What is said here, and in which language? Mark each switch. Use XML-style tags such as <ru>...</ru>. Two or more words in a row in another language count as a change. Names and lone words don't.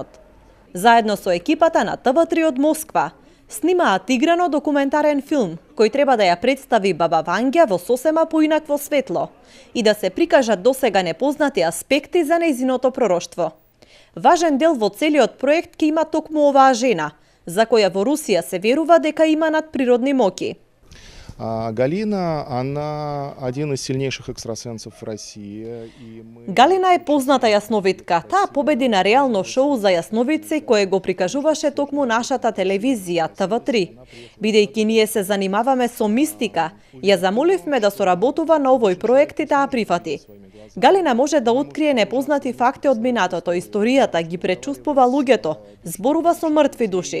<mk>Заедно со екипата на ТВ3 од Москва, снимаат играно документарен филм, кој треба да ја представи баба Вања во сосема поинакво светло и да се прикажат досега непознати аспекти за нејзиното пророштво. Важен дел во целиот проект ќе има токму оваа жена, за која во Русија се верува дека има надприродни моќи.</mk> <ru>Галина, она один из сильнейших экстрасенсов в России.</ru> <mk>Галина е позната јасновидка. Таа победи на реално шоу за јасновидци кое го прикажуваше токму нашата телевизија ТВ3. Бидејќи ние се занимаваме со мистика, ја замоливме да соработува на овој проект и таа прифати. Галина може да открие непознати факти од минатото, историјата, ги пречувствува луѓето, зборува со мртви души.</mk>